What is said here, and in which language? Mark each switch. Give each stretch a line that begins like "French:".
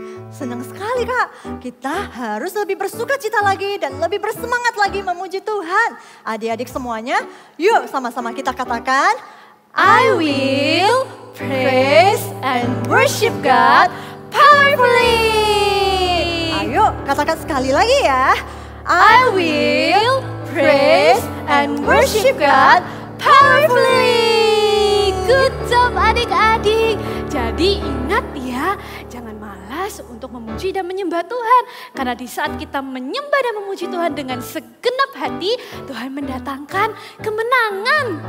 Indonesian: Senang sekali Kak, kita harus lebih bersuka cita lagi dan lebih bersemangat lagi memuji Tuhan. Adik-adik semuanya, yuk sama-sama kita katakan,
English: I will praise and worship God powerfully.
Indonesian: Ayo katakan sekali lagi ya.
English: I will praise and worship God powerfully. Good job
Indonesian: adik-adik. Jadi ingat ya, jangan malas untuk memuji dan menyembah Tuhan. Karena di saat kita menyembah dan memuji Tuhan dengan segenap hati, Tuhan mendatangkan kemenangan.